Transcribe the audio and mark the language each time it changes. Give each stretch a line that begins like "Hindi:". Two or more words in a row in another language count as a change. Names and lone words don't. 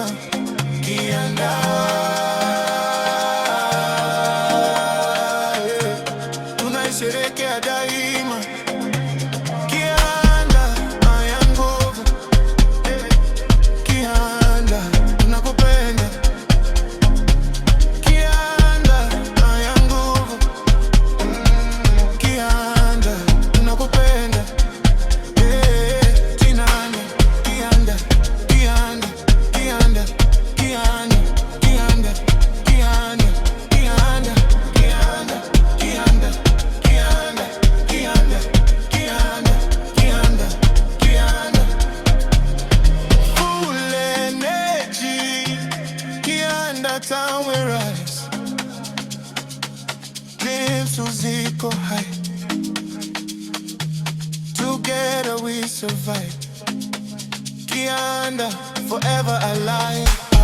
Swahili: Kianda, tunaisherehekea daima. Kianda haya nguvu. Kianda tunakupenda. Kianda haya nguvu. Kianda tunakupenda. Tinanda, Kianda, Kianda, Kianda, Kianda, Kianda, Kianda, Kianda, Kianda, Kianda, Kianda, Kianda, Kianda, Kianda, Kianda.
English: Full energy.
Swahili: Kianda town
English: we rise. Dreams ziko high. Together we survive. Kianda forever alive.